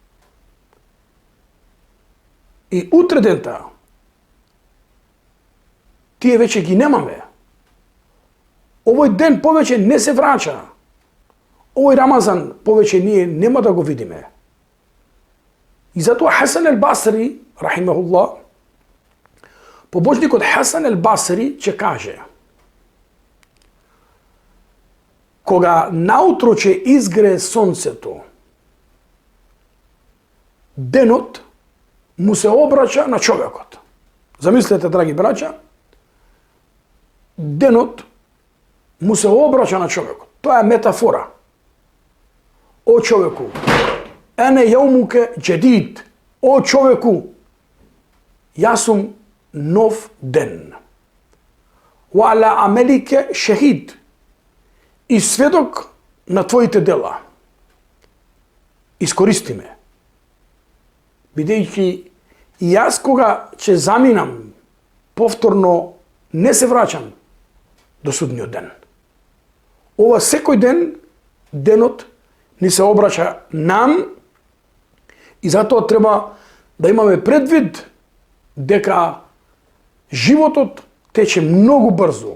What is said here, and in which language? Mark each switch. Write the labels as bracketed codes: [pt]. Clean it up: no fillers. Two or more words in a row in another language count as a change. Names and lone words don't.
[mk] И утре дента тие веќе ги немаме. Овој ден повеќе не се враќа. Овој Рамазан повеќе ние нема да го видиме. И затоа Хасан ел-Басри, рахимахуллах, побожникот Хасан ел-Басри ќе каже: кога наутро ќе изгрее сонцето, денот му се обраќа на човекот. Замислете, драги браќа, денот му се обраќа на човекот. Тоа е метафора. О човеку, [ar] أنا يومك جديد. [mk] О човеку, јас сум нов ден. [ar] وعلى عملك شهيد. [mk] И сведок на твоите дела. Искористи ме. Бидејќи и јас кога ќе заминам, повторно не се враќам до судниот ден. Ова секој ден, денот ни се обраќа нам и затоа треба да имаме предвид дека животот тече многу брзо.